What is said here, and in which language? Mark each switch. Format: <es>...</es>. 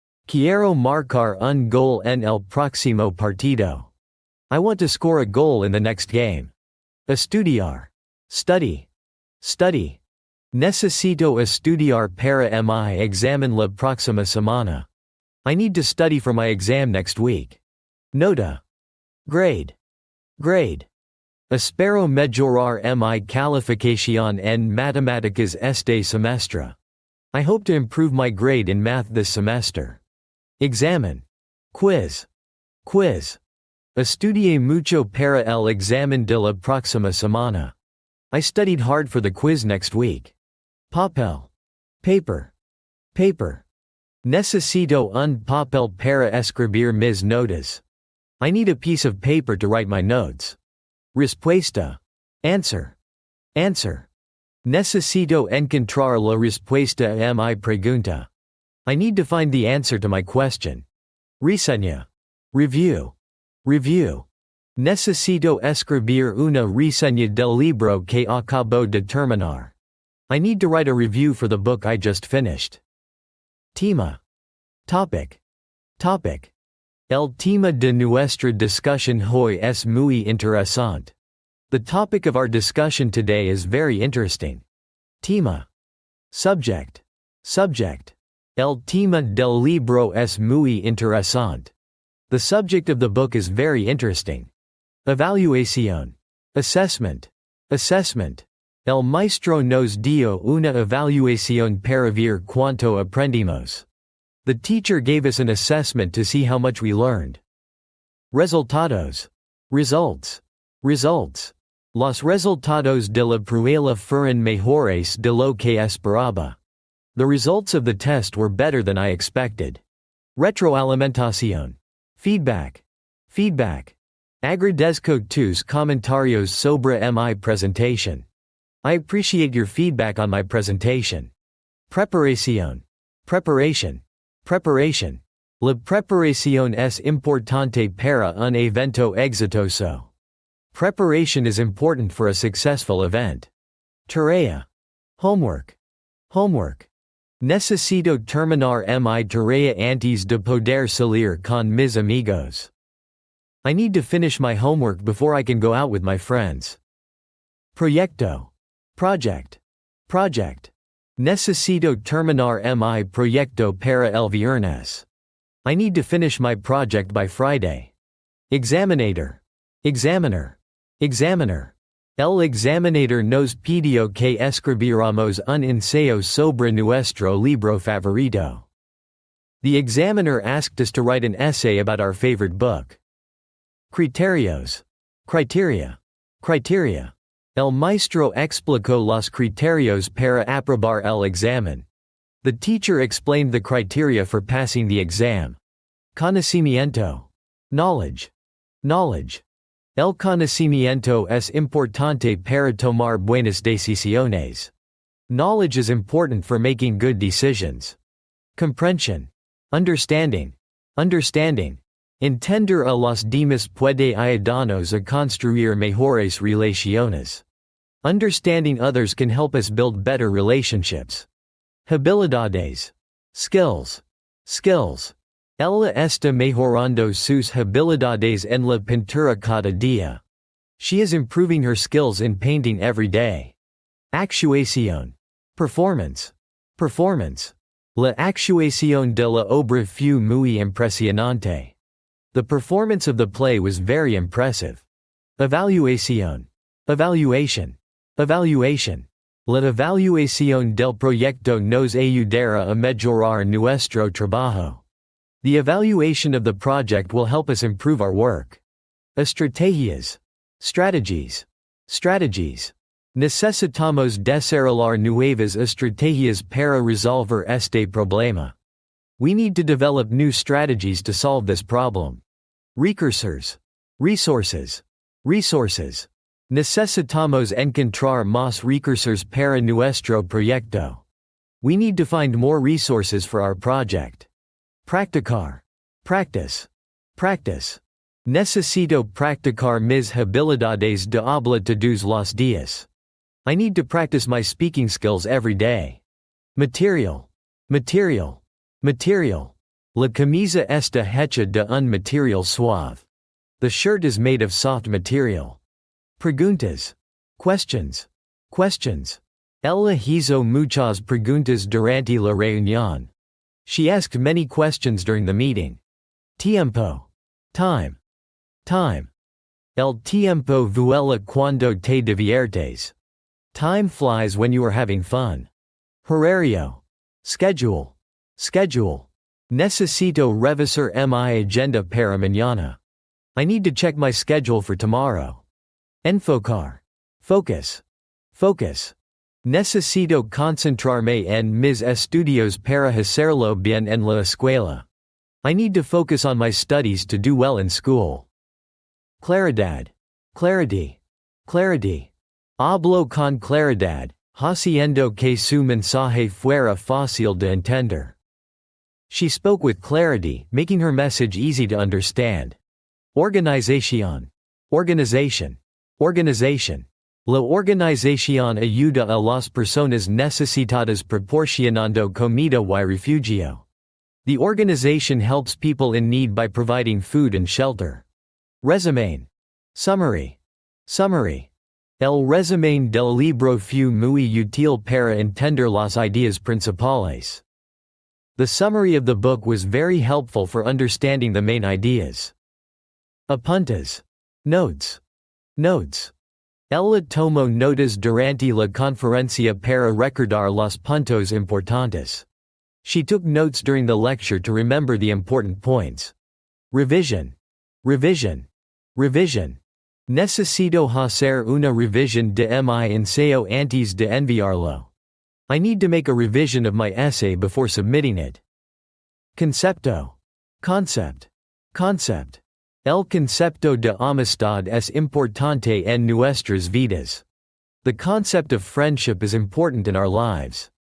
<es>Quiero marcar un gol en el próximo partido.</es> <en>I want to score a goal in the next game. Estudiar. Study. Study.</en> <es>Necesito estudiar para mi examen la próxima semana.</es> <en>I need to study for my exam next week. Nota. Grade. Grade.</en> <es>Espero mejorar mi calificación en matemáticas este semestre.</es> <en>I hope to improve my grade in math this semester. Examen. Quiz. Quiz.</en> <es>Estudié mucho para el examen de la próxima semana.</es> <en>I studied hard for the quiz next week. Papel. Paper. Paper.</en> <es>Necesito un papel para escribir mis notas.</es> <en>I need a piece of paper to write my notes. Respuesta. Answer. Answer.</en> <es>Necesito encontrar la respuesta a mi pregunta.</es> <en>I need to find the answer to my question. Reseña. Review. Review.</en> <es>Necesito escribir una reseña del libro que acabo de terminar.</es> <en>I need to write a review for the book I just finished. Tema. Topic. Topic.</en> <es>El tema de nuestra discusión hoy es muy interesante.</es> <en>The topic of our discussion today is very interesting. Tema. Subject. Subject.</en> <es>El tema del libro es muy interesante.</es> <en>The subject of the book is very interesting. Evaluación. Assessment. Assessment.</en> <es>El maestro nos dio una evaluación para ver cuánto aprendimos.</es> <en>The teacher gave us an assessment to see how much we learned. Resultados. Results. Results.</en> <es>Los resultados de la prueba fueron mejores de lo que esperaba.</es> <en>The results of the test were better than I expected. Retroalimentación. Feedback. Feedback.</en> <es>Agradezco tus comentarios sobre mi presentación.</es> <en>I appreciate your feedback on my presentation. Preparación. Preparation. Preparation.</en> <es>La preparación es importante para un evento exitoso.</es> <en>Preparation is important for a successful event. Tarea. Homework. Homework.</en> <es>Necesito terminar mi tarea antes de poder salir con mis amigos.</es> <en>I need to finish my homework before I can go out with my friends. Proyecto. Project. Project.</en> <es>Necesito terminar mi proyecto para el viernes.</es> <en>I need to finish my project by Friday. Examinator. Examiner. Examiner.</en> <es>El examinador nos pidió que escribiéramos un ensayo sobre nuestro libro favorito.</es> <en>The examiner asked us to write an essay about our favorite book. Criterios. Criteria. Criteria.</en> <es>El maestro explicó los criterios para aprobar el examen.</es> <en>The teacher explained the criteria for passing the exam. Conocimiento. Knowledge. Knowledge.</en> <es>El conocimiento es importante para tomar buenas decisiones.</es> <en>Knowledge is important for making good decisions. Comprension. Understanding. Understanding.</en> <es>Entender a los demás puede ayudarnos a construir mejores relaciones.</es> <en>Understanding others can help us build better relationships. Habilidades. Skills. Skills.</en> <es>Ella está mejorando sus habilidades en la pintura cada día.</es> <en>She is improving her skills in painting every day. Actuación. Performance. Performance.</en> <es>La actuación de la obra fue muy impresionante.</es> <en>The performance of the play was very impressive. Evaluación. Evaluation. Evaluation.</en> <es>La evaluación del proyecto nos ayudará a mejorar nuestro trabajo.</es> <en>The evaluation of the project will help us improve our work. Estrategias. Strategies. Strategies.</en> <es>Necesitamos desarrollar nuevas estrategias para resolver este problema.</es> <en>We need to develop new strategies to solve this problem. Recursors. Resources. Resources.</en> <es>Necesitamos encontrar más recursos para nuestro proyecto.</es> <en>We need to find more resources for our project. Practicar. Practice. Practice.</en> <es>Necesito practicar mis habilidades de habla todos los días.</es> <en>I need to practice my speaking skills every day.</en> <es>Material. Material. Material. La camisa está hecha de un material suave.</es> <en>The shirt is made of soft material. Preguntas. Questions. Questions.</en> <es>Ella hizo muchas preguntas durante la reunión.</es> <en>She asked many questions during the meeting. Tiempo. Time. Time.</en> <es>El tiempo vuela cuando te diviertes.</es> <en>Time flies when you are having fun. Horario. Schedule. Schedule.</en> <es>Necesito revisar mi agenda para mañana.</es> <en>I need to check my schedule for tomorrow. Enfocar. Focus. Focus.</en> <es>Necesito concentrarme en mis estudios para hacerlo bien en la escuela.</es> <en>I need to focus on my studies to do well in school. Claridad. Clarity. Clarity.</en> <es>Hablo con claridad, haciendo que su mensaje fuera fácil de entender.</es> <en>She spoke with clarity, making her message easy to understand. Organización. Organization. Organization.</en> <es>La organización ayuda a las personas necesitadas proporcionando comida y refugio.</es> <en>The organization helps people in need by providing food and shelter. Resumen. Summary. Summary.</en> <es>El resumen del libro fue muy útil para entender las ideas principales.</es> <en>The summary of the book was very helpful for understanding the main ideas. Apuntes. Notes. Notes.</en> <es>Ella tomó notas durante la conferencia para recordar los puntos importantes.</es> <en>She took notes during the lecture to remember the important points. Revision. Revision. Revision.</en> <es>Necesito hacer una revisión de mi ensayo antes de enviarlo.</es> <en>I need to make a revision of my essay before submitting it. Concepto. Concept. Concept.</en> <es>El concepto de amistad es importante en nuestras vidas.</es> <en>The concept of friendship is important in our lives.</en>